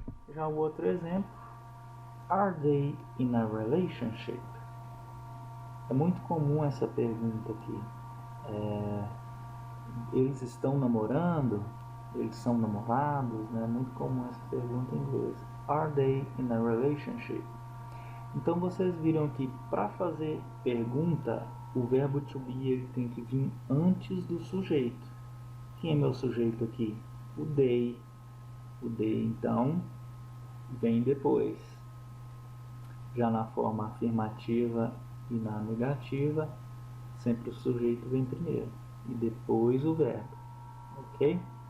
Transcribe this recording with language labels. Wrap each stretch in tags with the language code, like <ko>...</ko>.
<pt>Já o outro exemplo,</pt> <en>are they in a relationship?</en> <pt>É muito comum essa pergunta aqui. Eles estão namorando? Eles são namorados? Né? É muito comum essa pergunta em inglês.</pt> <en>Are they in a relationship?</en> <pt>Então vocês viram que para fazer pergunta, o verbo to be ele tem que vir antes do sujeito. Quem é meu sujeito aqui? O they. O they então vem depois. Já na forma afirmativa e na negativa, sempre o sujeito vem primeiro e depois o verbo, ok?</pt>